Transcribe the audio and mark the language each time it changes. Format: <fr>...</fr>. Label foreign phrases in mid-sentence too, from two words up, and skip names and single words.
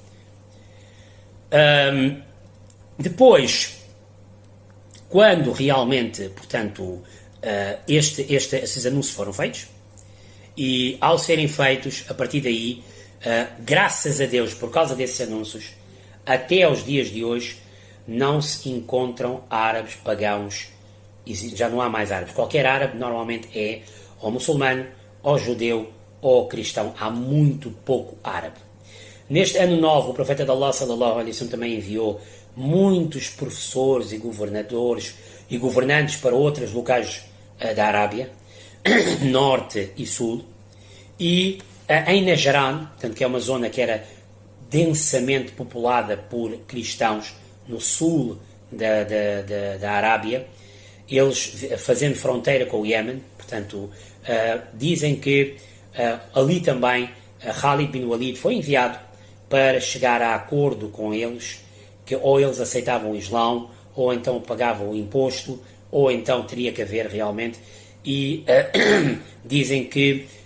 <pt>Depois, quando realmente, portanto, esses anúncios foram feitos, e ao serem feitos, a partir daí, graças a Deus, por causa desses anúncios, até aos dias de hoje, não se encontram árabes pagãos, já não há mais árabes. Qualquer árabe normalmente é ou muçulmano, ou judeu, ou cristão. Há muito pouco árabe. Neste ano novo, o profeta de Allah,</pt> <ar>صلى الله عليه وسلم,</ar> <pt>também enviou muitos professores e governadores e governantes para outros locais da Arábia, norte e sul, e em Najran, portanto, que é uma zona que era densamente populada por cristãos no sul da Arábia, eles fazendo fronteira com o Iémen, portanto, dizem que ali também Khalid bin Walid foi enviado para chegar a acordo com eles, que ou eles aceitavam o Islão, ou então pagavam o imposto, ou então teria que haver realmente, e dizem que</pt>